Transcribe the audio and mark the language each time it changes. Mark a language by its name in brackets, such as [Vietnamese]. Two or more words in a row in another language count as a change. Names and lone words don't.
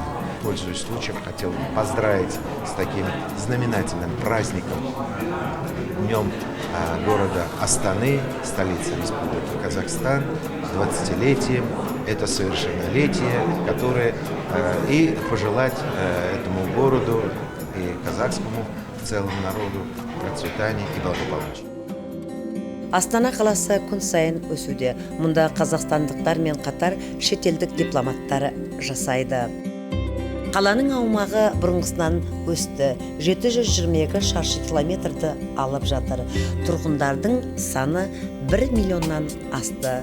[Russian] Пользуясь случаем, хотел поздравить с таким знаменательным праздником, днем города Астаны, столицы Республики Казахстан, 20-летием, это совершеннолетие, которое и пожелать этому городу и казахскому в целом народу процветания и благополучия. [Kazakh] Астана қаласы күн сайын өсуде. Мұнда қазақстандықтар мен қатар шетелдік дипломаттар жасайды. Қаланың аумағы бұрынғысынан өсті. 722 шаршы километрді алып жатыр. Тұрғындардың саны 1 миллионнан асты.